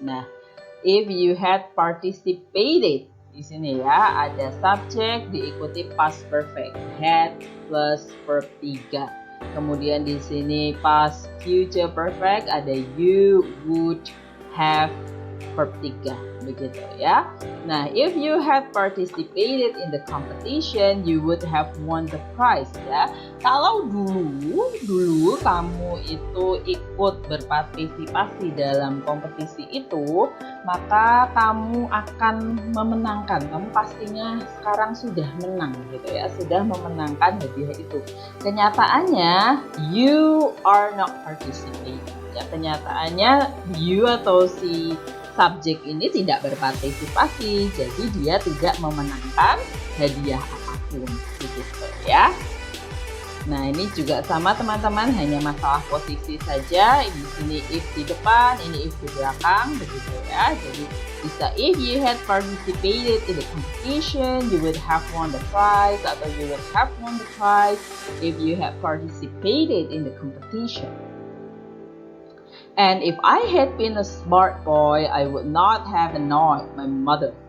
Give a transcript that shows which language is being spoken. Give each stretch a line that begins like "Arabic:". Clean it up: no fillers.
Indonesian: Nah,
English: if you had participated,
Indonesian: di sini ya ada subject diikuti past perfect, had plus verb 3. Kemudian di sini past future perfect ada you would have verb 3, begitu ya.
English: Nah, if you had participated in the competition, you would have won the prize ya.
Indonesian: Kalau dulu kamu itu ikut berpartisipasi dalam kompetisi itu, maka kamu akan memenangkan. Kamu pastinya sekarang sudah menang gitu ya, sudah memenangkan hadiah itu.
English: Kenyataannya you are not participating.
Indonesian: Ya, kenyataannya you atau si subjek ini tidak berpartisipasi, jadi dia tidak memenangkan hadiah apapun, begitu ya. Nah, ini juga sama teman-teman, hanya masalah posisi saja. Di sini if di depan, ini if di belakang, begitu ya. Jadi bisa
English: if you had participated in the competition, you would have won the prize, atau you would have won the prize if you had participated in the competition. And if I had been a smart boy, I would not have annoyed my mother.